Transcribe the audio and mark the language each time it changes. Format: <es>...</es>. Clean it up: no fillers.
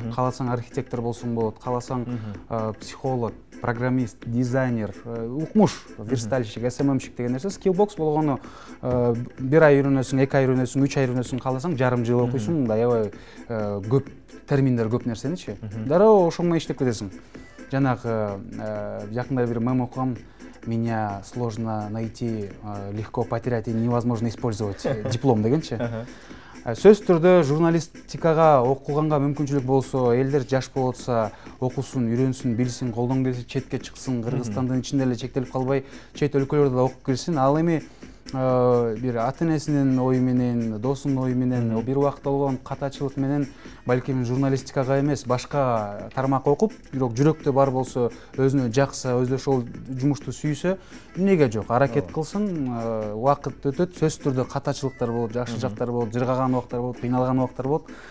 <ky>Кааласаң архитектор болсоң болот, кааласаң психолог, программист, дизайнер, укмуш, верстальщик, СММщик деген нерсе. Скиллбокс болгону бир ай үйрөнөсүң, 2 ай үйрөнөсүң, 3 ай үйрөнөсүң, кааласаң жарым жыл окуйсуң, мындай аябай көп терминдер көп нерсеничи. Дароо ошо менен иштеп кетесиң. Жанагы жакында бир мем окугам.</ky> <ru>Меня сложно найти, легко потерять и невозможно использовать диплом</ru> <ky>дегенчи. Сөз түрдө журналистикага окуганга мүмкүнчүлүк болсо, элдер жаш болотса, окусун, үйрөнсүн, билсин, колдон келсе четке чыксын, Кыргызстандын ичинде эле чектелип калбай, чет өлкөлөрдө да окуп кирсин. Ал эми бир ата-энесинин ою менен, досунун ою менен, бир убакта болгон катачылык менен балким журналистикага эмес, башка тармак окуп, бирок жүрөктө бар болсо, өзүнө жакса, өзү ошол жумушту сүйсө, эмнеге жок, аракет кылсын, убакыт өтөт, сөзсүз түрдө катачылыктар болот, жакшы жактары болот, жыргаган убактар болот, кыйналган убактар болот.</ky>